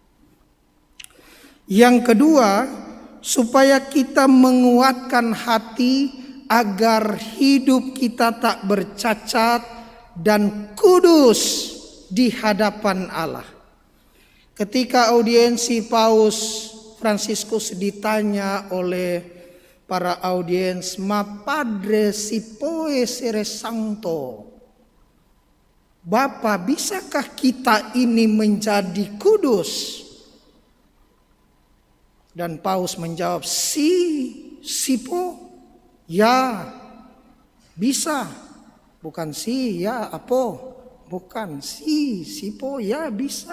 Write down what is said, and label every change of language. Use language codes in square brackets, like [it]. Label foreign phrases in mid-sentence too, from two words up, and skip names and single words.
[id] Yang kedua, supaya kita menguatkan hati agar hidup kita tak bercacat dan kudus di hadapan Allah. Ketika audiensi Paus Fransiskus ditanya oleh para audiens, [it] ma padre si può essere santo? [id] Bapak, bisakah kita ini menjadi kudus? Dan Paus menjawab, [it] si può, [id] ya, bisa. Bukan si, ya, apo. Bukan [it] si può, [id] ya, bisa.